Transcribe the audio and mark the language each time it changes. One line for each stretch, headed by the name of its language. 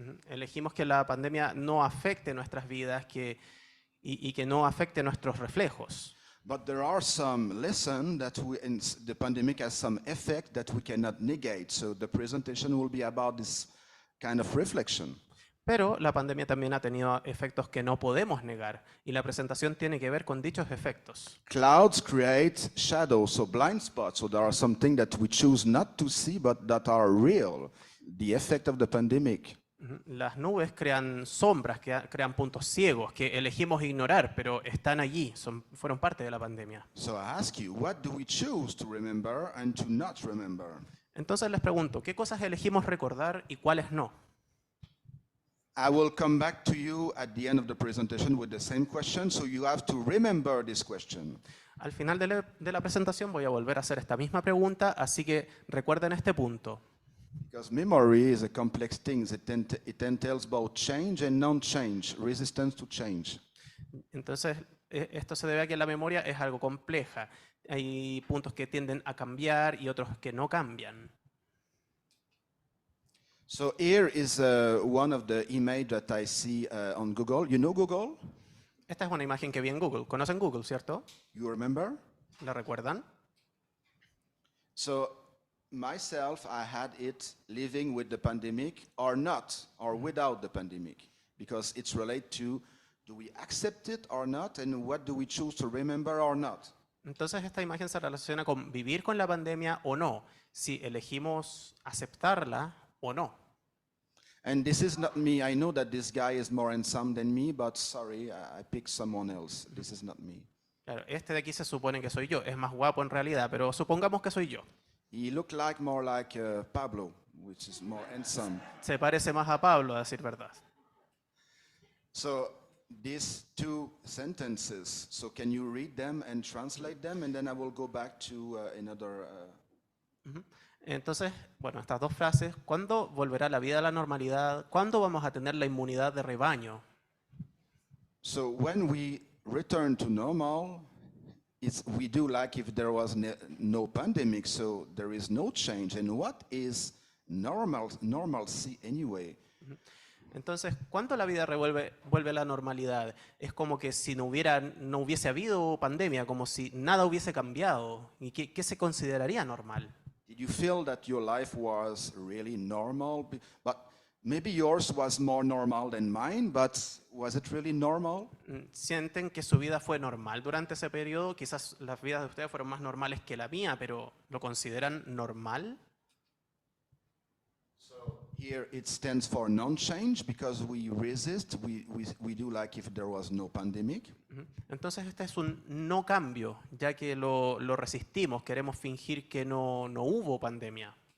Spanish: Elegimos que la pandemia no afecte nuestras vidas y que no afecte nuestros reflejos.
English: But there are some lessons that the pandemic has some effect that we cannot negate. So the presentation will be about this kind of reflection.
Spanish: Pero la pandemia también ha tenido efectos que no podemos negar y la presentación tiene que ver con dichos efectos.
English: Clouds create shadows, so blind spots. So there are some things that we choose not to see, but that are real. The effect of the pandemic.
Spanish: Las nubes crean sombras, crean puntos ciegos que elegimos ignorar, pero están allí, fueron parte de la pandemia.
English: So I ask you, what do we choose to remember and to not remember?
Spanish: Entonces les pregunto, ¿qué cosas elegimos recordar y cuáles no?
English: I will come back to you at the end of the presentation with the same question, so you have to remember this question.
Spanish: Al final de la presentación voy a volver a hacer esta misma pregunta, así que recuerden este punto.
English: Because memory is a complex thing. It entails both change and non-change, resistance to change.
Spanish: Entonces, esto se debe a que la memoria es algo compleja. Hay puntos que tienden a cambiar y otros que no cambian.
English: So here is one of the images that I see on Google. You know Google?
Spanish: Esta es una imagen que vi en Google. ¿Conocen Google, cierto?
English: You remember?
Spanish: ¿La recuerdan?
English: So myself, I had it living with the pandemic or not, or without the pandemic, because it's related to do we accept it or not, and what do we choose to remember or not.
Spanish: Entonces esta imagen se relaciona con vivir con la pandemia o no, si elegimos aceptarla o no.
English: And this is not me. I know that this guy is more handsome than me, but sorry, I picked someone else. This is not me.
Spanish: Claro, este de aquí se supone que soy yo, es más guapo en realidad, pero supongamos que soy yo.
English: He looked more like Pablo, which is more handsome.
Spanish: Se parece más a Pablo, a decir verdad.
English: So these two sentences, so can you read them and translate them, and then I will go back to another...
Spanish: Entonces, bueno, estas dos frases, ¿cuándo volverá la vida a la normalidad? ¿Cuándo vamos a tener la inmunidad de rebaño?
English: So when we return to normal, we do like if there was no pandemic, so there is no change. And what is normalcy anyway?
Spanish: Entonces, ¿cuándo la vida vuelve a la normalidad? Es como que si no hubiese habido pandemia, como si nada hubiese cambiado. ¿Y qué se consideraría normal?
English: Did you feel that your life was really normal? But maybe yours was more normal than mine, but was it really normal?
Spanish: ¿Sienten que su vida fue normal durante ese periodo? Quizás las vidas de ustedes fueron más normales que la mía, pero ¿lo consideran normal?
English: Here it stands for non-change because we resist, we do like if there was no pandemic.
Spanish: Entonces este es un no cambio, ya que lo resistimos, queremos fingir que no hubo pandemia.